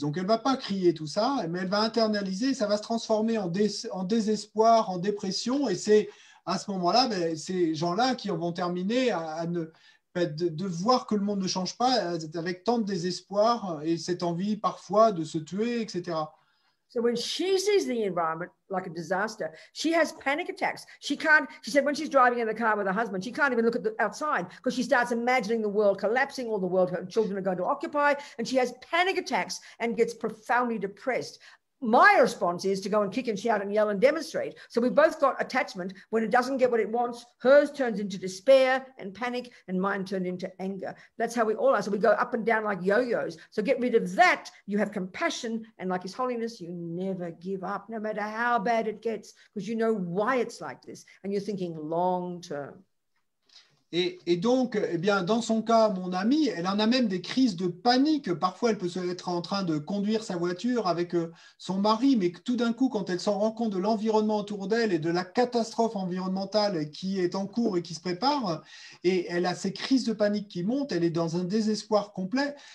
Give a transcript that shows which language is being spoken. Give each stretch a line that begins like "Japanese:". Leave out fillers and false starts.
French: Donc, elle ne va pas crier tout ça, mais elle va internaliser. Ça va se transformer en désespoir, en dépression. Et c'est à ce moment-là, ces gens-là qui vont terminer de voir que le monde ne change pas avec tant de désespoir et cette envie parfois de se tuer, etc.
English: So when she sees the environment like a disaster, she has panic attacks. She said when she's driving in the car with her husband, she can't even look at the outside because she starts imagining the world collapsing, all the world her children are going to occupy, and she has panic attacks and gets profoundly depressed. My response is to go and kick and shout and yell and demonstrate. So we both got attachment. When it doesn't get what it wants, hers turns into despair and panic, and mine turned into anger. That's how we all are. So we go up and down like yo-yos. So get rid of that. You have compassion, and like His Holiness, you never give up, no matter how bad it gets, because you know why it's like this, and you're thinking long term.
French: Et donc, eh bien, dans son cas, mon amie, elle en a même des crises de panique. Parfois, elle peut être en train de conduire sa voiture avec son mari, mais tout d'un coup, quand elle s'en rend compte de l'environnement autour d'elle et de la catastrophe environnementale qui est en cours et qui se prépare, et elle a ces crises de panique qui montent, elle est dans un désespoir complet.